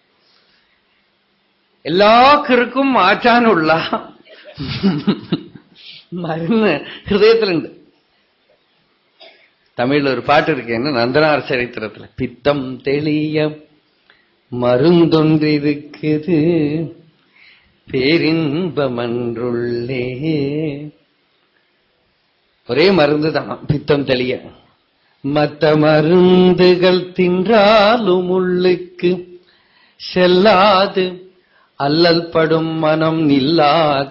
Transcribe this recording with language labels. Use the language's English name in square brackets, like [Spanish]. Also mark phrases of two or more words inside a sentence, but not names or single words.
[Malayalam] എല്ലാ കിറുക്കും മാറ്റാനുള്ള മരുന്ന് ഹൃദയത്തിലുണ്ട്. തമിഴിലൊരു പാട്ടിരിക്കുന്നു, നന്ദനാർ ചരിത്രത്തിൽ. [Tamil] பித்தம் தெளிய மருந்தொன்றிருக்குது பேரின்பமன்றுள்ளே. ஒரே மருந்து தான் பித்தம் தெளிய. மற்ற மருந்துகள் தின்றாலும் உள்ளுக்கு செல்லாது, அல்லல் படும் மனம் நில்லாது.